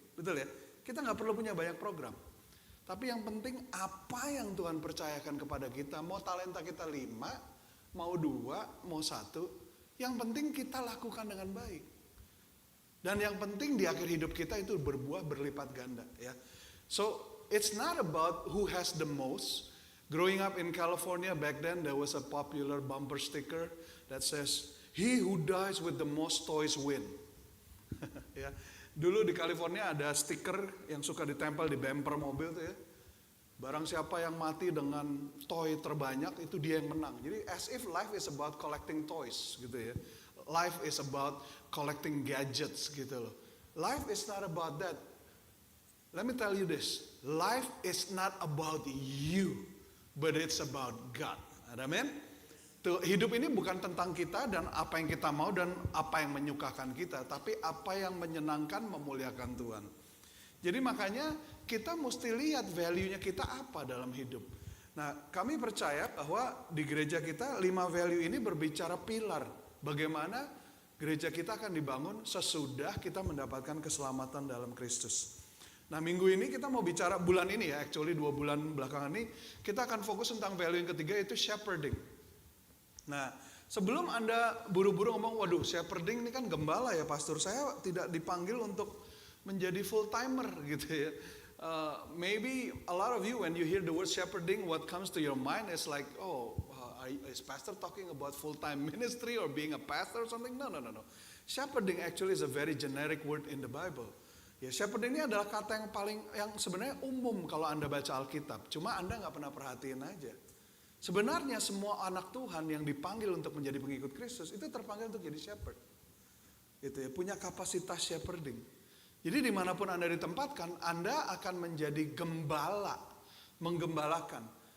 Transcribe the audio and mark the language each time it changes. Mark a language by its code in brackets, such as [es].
[id] Betul ya? Kita nggak perlu punya banyak program. Tapi yang penting apa yang Tuhan percayakan kepada kita. Mau talenta kita 5, mau 2, mau 1. Yang penting kita lakukan dengan baik. Dan yang penting di akhir hidup kita itu berbuah berlipat ganda ya. [en] So it's not about who has the most. Growing up in California back then there was a popular bumper sticker that says he who dies with the most toys win. [id] Ya. Dulu di California ada stiker yang suka ditempel di bumper mobil tuh ya. Barang siapa yang mati dengan toy terbanyak itu dia yang menang. [en] Jadi as if life is about collecting toys gitu ya. Life is about collecting gadgets gitu loh. Life is not about that. Let me tell you this. Life is not about you, but it's about God. Amen. [id] Tuh, hidup ini bukan tentang kita dan apa yang kita mau dan apa yang menyukakan kita, tapi apa yang menyenangkan, memuliakan Tuhan. Jadi makanya kita mesti lihat value-nya kita apa dalam hidup. Nah, kami percaya bahwa di gereja kita 5 value ini berbicara pilar. Bagaimana gereja kita akan dibangun sesudah kita mendapatkan keselamatan dalam Kristus. Nah, minggu ini kita mau bicara bulan ini ya, actually 2 bulan belakangan ini kita akan fokus tentang value yang ketiga yaitu shepherding. Nah, sebelum Anda buru-buru ngomong, waduh shepherding ini kan gembala ya pastor, saya tidak dipanggil untuk menjadi full timer gitu ya. [en] Maybe a lot of you when you hear the word shepherding, what comes to your mind is like, is pastor talking about full-time ministry or being a pastor or something? No. Shepherding actually is a very generic word in the Bible. [id] Ya, shepherding ini adalah kata yang sebenarnya umum kalau Anda baca Alkitab. Cuma Anda nggak pernah perhatiin aja. Sebenarnya semua anak Tuhan yang dipanggil untuk menjadi pengikut Kristus itu terpanggil untuk jadi shepherd. Itu ya, punya kapasitas shepherding. Jadi dimanapun Anda ditempatkan, Anda akan menjadi gembala, menggembalakan.